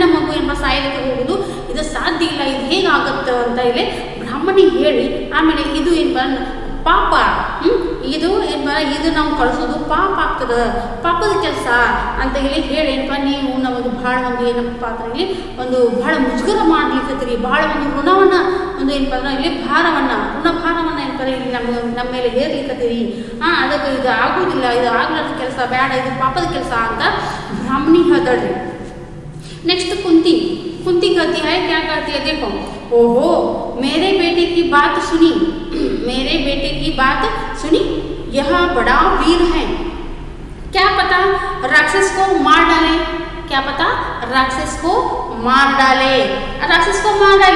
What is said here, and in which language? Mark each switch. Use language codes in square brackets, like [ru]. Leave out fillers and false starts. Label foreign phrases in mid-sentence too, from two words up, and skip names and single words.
[kn] ಮಗು ಏನಪ್ಪ ಸಾಯಲಿಕ್ಕೆ ಹೋಗುದು ಇದು ಸಾಧ್ಯ ಇಲ್ಲ, ಇದು ಹೇಗಾಗುತ್ತೆ ಅಂತ ಇಲ್ಲಿ ಬ್ರಾಹ್ಮಣಿಗೆ ಹೇಳಿ ಆಮೇಲೆ ಇದು ಏನಪ್ಪ ಪಾಪ, ಇದು ನಾವು ಕಳಿಸೋದು ಪಾಪ ಆಗ್ತದೆ, ಪಾಪದ ಕೆಲಸ ಅಂತ ಹೇಳಿ ಏನಪ್ಪ ನೀವು ನಮಗೆ ಭಾಳ ಒಂದು ಏನಪ್ಪ ಅಂದ್ರೆ ಇಲ್ಲಿ ಒಂದು ಭಾಳ ಮುಜುಗರ ಮಾಡ್ಲಿಕ್ಕತ್ತೀರಿ, ಭಾಳ ಒಂದು ಋಣವನ್ನು ಒಂದು ಏನಪ್ಪ ಅಂದ್ರೆ ಇಲ್ಲಿ ಋಣಭಾರವನ್ನು ಏನಪ್ಪ ಇಲ್ಲಿ ನಮ್ಮ ಮೇಲೆ ಹೇರ್ಲಿಕ್ಕತ್ತೀರಿ. ಅದಕ್ಕೆ ಇದು ಆಗೋದಿಲ್ಲ, ಇದು ಆಗ್ಲಾರ್ದ ಕೆಲಸ ಬೇಡ, ಇದು ಪಾಪದ ಕೆಲಸ ಅಂತ ಬ್ರಾಹ್ಮಣಿ ಹೇಳ್ತಾಳ್ರಿ. [hi] ನೆಕ್ಸ್ಟ್ ಕುಂತಿ कुंती कहती है, क्या कहती है देखो, ओहो मेरे बेटे की बात सुनी, मेरे बेटे की बात सुनी, यह बड़ा वीर है, क्या पता राक्षस को मार डाले, क्या पता राक्षस को मार डाले, राक्षस को मार डाले।